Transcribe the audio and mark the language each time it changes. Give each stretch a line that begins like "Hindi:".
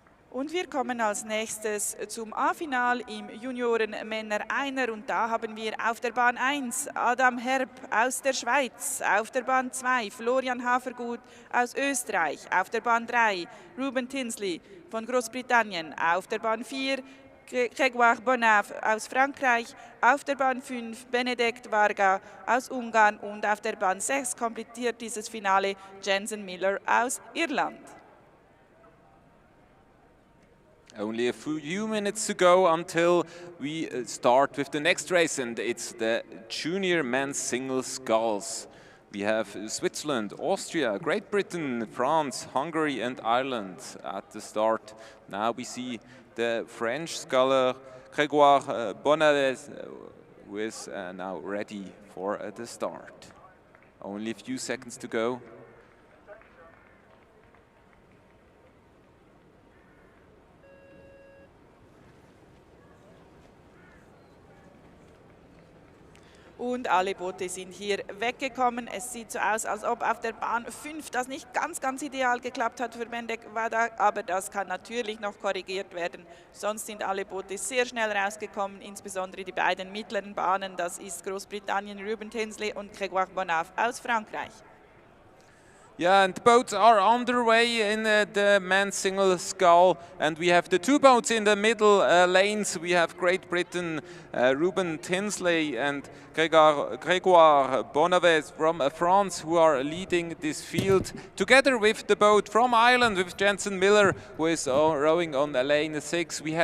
German: Und wir kommen als nächstes zum A-Final im Junioren-Männer-Einer und da haben wir auf der Bahn 1 Adam Herb aus der Schweiz, auf der Bahn 2 Florian Hafergut aus Österreich, auf der Bahn 3 Ruben Tinsley von Großbritannien, auf der Bahn 4 Grégoire Bonaf aus Frankreich, auf der Bahn 5 Benedikt Varga aus Ungarn und auf der Bahn 6 komplettiert dieses Finale Jensen Miller aus Irland.
English: Only a few minutes to go until we start with the next race, and it's the junior men's single sculls. We have Switzerland, Austria, Great Britain, France, Hungary and Ireland at the start. Now we see the French sculler Grégoire Bonavez who is now ready for the start. Only a few seconds to go.
German: Und alle Boote sind hier weggekommen. Es sieht so aus, als ob auf der Bahn 5 das nicht ganz ideal geklappt hat für Benedikt Varga, aber das kann natürlich noch korrigiert werden. Sonst sind alle Boote sehr schnell rausgekommen, insbesondere die beiden mittleren Bahnen. Das ist Großbritannien, Ruben Tinsley und Grégoire Bonaf aus Frankreich.
English: Yeah, and the boats are underway in the men's single scull, and we have the two boats in the middle lanes. We have Great Britain, Ruben Tinsley and Grégoire Bonavez from France, who are leading this field, together with the boat from Ireland, with Jensen Miller, who is rowing on lane 6.